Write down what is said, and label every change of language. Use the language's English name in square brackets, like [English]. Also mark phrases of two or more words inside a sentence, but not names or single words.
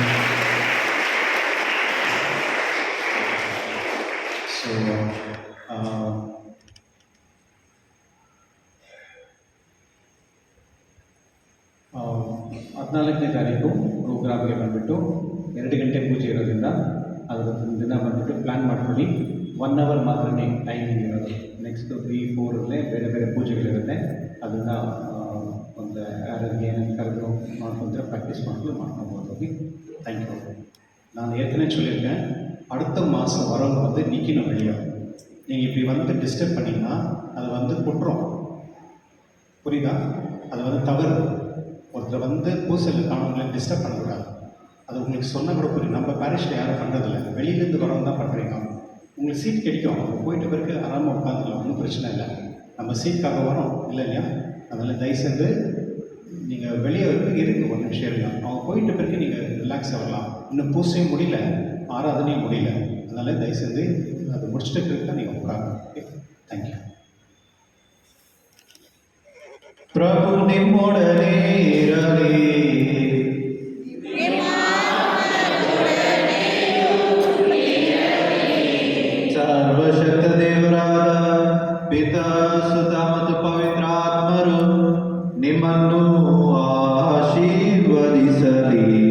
[Kannada] ಸೊ 14ನೇ ತಾರೀಕು ಪ್ರೋಗ್ರಾಮ್ಗೆ ಬಂದುಬಿಟ್ಟು 2 ಗಂಟೆ ಪೂಜೆ ಇರೋದ್ರಿಂದ ಅದರ ದಿನ ಬಂದುಬಿಟ್ಟು ಪ್ಲ್ಯಾನ್ ಮಾಡ್ಕೊಳ್ಳಿ. 1 ಅವರ್ ಮಾತ್ರ ಟೈಮಿಂಗ್ ಇರೋದು. ನೆಕ್ಸ್ಟ್ 3-4 ಬೇರೆ ಬೇರೆ ಪೂಜೆಗಳಿರುತ್ತೆ. ಅದನ್ನು ಒಂದು ಯಾರಿಗೆ ಏನೇನು ಕರೆದು ಮಾಡ್ಕೊಂಡ್ರೆ ಪ್ರಾಕ್ಟೀಸ್ ಮಾಡ್ಕೊಬೋದು. [English] ಹೋಗಿ thank you. [Tamil] நான் ஏற்கனவே சொல்லியிருக்கேன், அடுத்த மாதம் வரவங்க வந்து நிற்கணும் வெளியே. நீங்கள் இப்படி வந்து டிஸ்டர்ப் பண்ணிங்கன்னா அது வந்து குற்றம், புரியுதா? அது வந்து தவறு. ஒருத்தர் வந்து பூசலில் காணவங்களை டிஸ்டர்ப் பண்ணக்கூடாது. அது உங்களுக்கு சொன்னால் கூட புரியும். நம்ம பேரிஷில் யாரும் பண்ணுறதில்ல, வெளியிலேருந்து வரவங்க தான் பண்ணுறீங்க. உங்களுக்கு சீட் கிடைக்கும். போயிட்ட பிறகு ஆராமமாக உட்காந்துக்கலாம், ஒன்றும் பிரச்சனை இல்லை. நம்ம சீட்டுக்காக வரோம் இல்லை இல்லையா? அதனால் தயவுசெய்து நீங்கள் வெளியே இருங்க, ஒரு நிமிஷம் இருங்க. அவங்க போயிட்ட பிறகு நீங்கள் ரிலாக்ஸ் ஆகலாம். இன்னும் பூசையும் முடியல, ஆராதனையும் முடியல. அதனால் தயவுசெய்து அதை முடிச்சிட்ட பிறகு தான் நீங்கள் உட்காருங்க. [English] okay, thank you. [Kannada] ಪ್ರಭು ನಿಮ್ಮೊಡನೆ ಇರಲಿ. ಸರ್ವಶಕ್ತ ದೇವರಾದ ಪಿತಾ ಸುತ ಮತ್ತು ಪವಿತ್ರಾತ್ಮರು ನಿಮ್ಮನ್ನು ಆಶೀರ್ವದಿಸಲಿ.